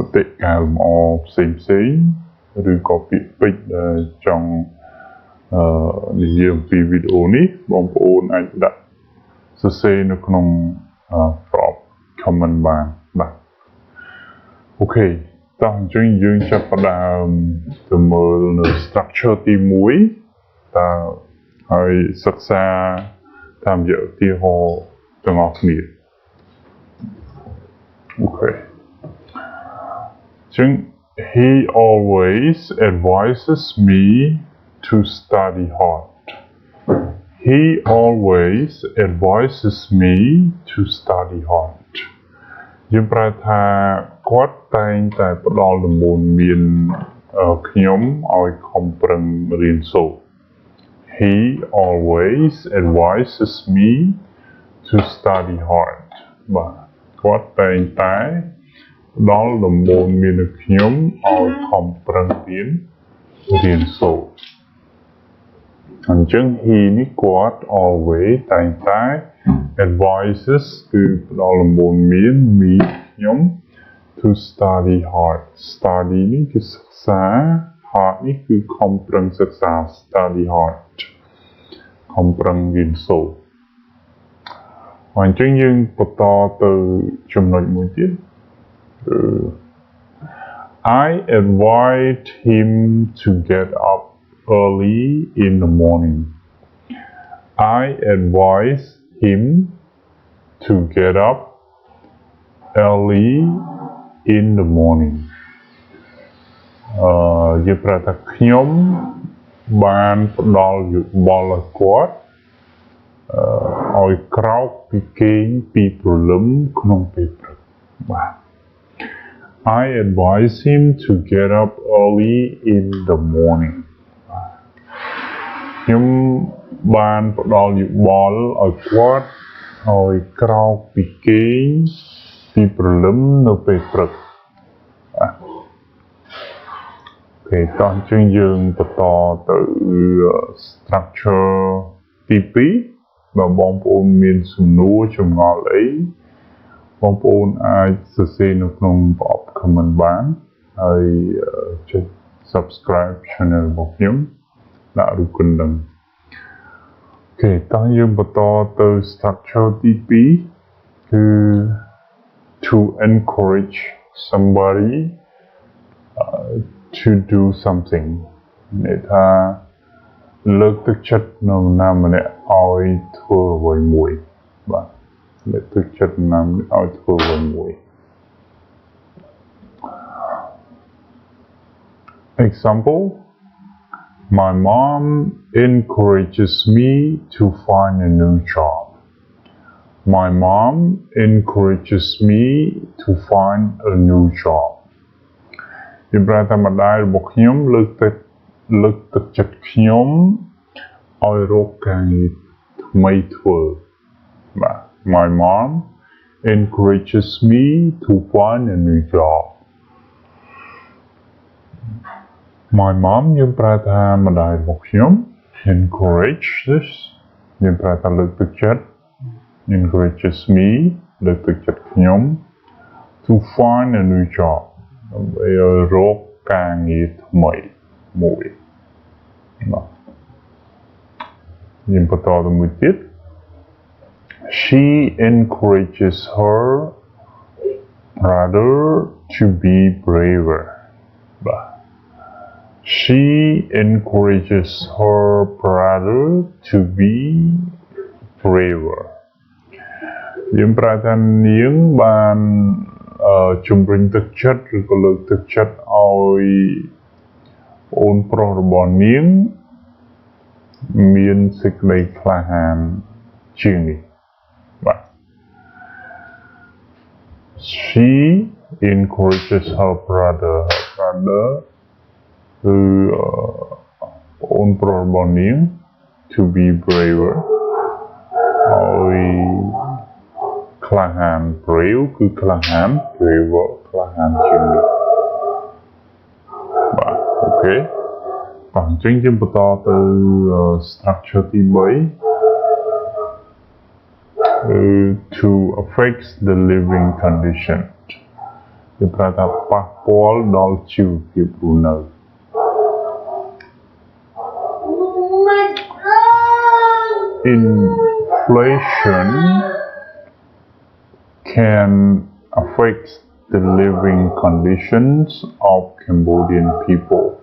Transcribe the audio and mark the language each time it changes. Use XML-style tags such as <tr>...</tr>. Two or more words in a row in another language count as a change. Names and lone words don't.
<km>តិកែលម្អផ្សេងឬក៏ពាក្យពេចន៍ដែលចង់និយាយអំពីវីដេអូនេះបងប្អូនអាចដាក់សរសេរនៅក្នុងក្រប comment បានបាទអូខេតោះអញ្ចឹងយើងចាប់ផ្ដើមទៅមើលនៅ structure ទី1តើហើយសិក្សាតាមរយៈឧទាហរណ៍ទាំងអស់គ្នា អូខេអញ្ចឹង</km> <en>he always advises me to study hard He always advises me to study hard</en> <km>យើងប្រែថាគាត់តែងតែផ្ដល់ដំបូន្មានខ្ញុំឲ្យខំ ប្រឹងរៀនសូត្រ</km> <en>He always advises me to study hard</en> <km>បាទគាត់តែងតែផ្ដល់ដំបូន្មានខ្ញុំ ឲ្យខំប្រឹងរៀនសូត្រអញ្ចឹង he នេះគាត់ always តែងតែ advises គឺផ្ដល់ដំបូន្មាន me ខ្ញុំ</km> <en>to study hard</en> <km>study នេះគឺសិក្សា hard នេះគឺខំប្រឹងសិក្សា</km> <en>study hard</en> <km>ខំប្រឹងរៀនសូត្រអញ្ចឹងយើងបន្តទៅចំណុចមួយទៀត</km> <en>I advise him to get up early in the morning. I advise him to get up early in the morning.</en> <km>យើងប្រែថាខ្ញុំបានផ្ដល់យោបល់ឲ្យគាត់ឲ្យក្រោកពីគេងពីព្រលឹមក្នុងពេលព្រឹកបាទ</km> <en>I advise him to get up early in the morning.</en> <km>ខ្ញុំបានផ្ដល់យោបល់ឲ្យគាត់ឲ្យក្រោកពីគេងពីព្រលឹមនៅពេលព្រឹក អូខេតោះអញ្ចឹងយើងបន្តទៅ structure ទី2បើបងប្អូនមាន សំណួរចម្ងល់អីបងប្អូនអាចសរសេរនៅក្នុងប្រអប់ comment បានហើយចុច subscribe channel របស់ខ្ញុំដាក់រូបកណ្ដឹងអូខេតោះយើងបន្តទៅ structure ទី2គឺ</km> <en>to encourage somebody to do something</en> <km>នេះថាលើកទឹកចិត្តនរណាម្នាក់ឲ្យធ្វើអ្វីមួយបាទលើកទឹកចិត្តនរណាម្នាក់ឲ្យធ្វើអ្វីមួយ</km> <en>Example My mom encourages me to find a new job. My mom encourages me to find a new job.</en> <km>យើងប្រើថាម្ដាយរបស់ខ្ញុំលើកទឹកចិត្តខ្ញុំឲ្យរកការងារថ្មីធ្វើបាទ</km> <en>My mom encourages me to find a new job My mom</en> <km>យើងប្រើថាម្ដាយរបស់ខ្ញុំ encourages យើងប្រើថាលើកទឹកចិត្ត</km> <en>encourages me</en> <km>លើកទឹកចិត្តខ្ញុំ</km> <en>to find a new job</en> <km>ដើម្បីឲ្យរកការងារថ្មីមួយបាទ យើងបន្តទៅមួយទៀត</km> <en>She encourages her brother to be braver</en> <km>បាទ</km> <en>She encourages her brother to be braver</en> <km>យើងប្រើថានាងបានជំរុញទឹកចិត្តឬក៏លើកទឹកចិត្តឲ្យអូនប្រុសរបស់នាងមានសេចក្តីក្លាហានជាងនេះបាទ</km> <en>She encourages her brother</en> <km>គឺអូនប្រុសរបស់នាង</km> <en>to be braver</en> <km>ឲ្យក្លាហាន brave គឺក្លាហាន braver ក្លាហានជាងនេះ បាទអូខេបាទអញ្ចឹងយើងបន្តទៅ structure ទី3</km> <en>to affect the living condition</en> <km>យើងប្រើថាប៉ះពាល់ដល់ជីវភាពរស់នៅ</km> <en>Inflation can affect the living conditions of Cambodian people.</en>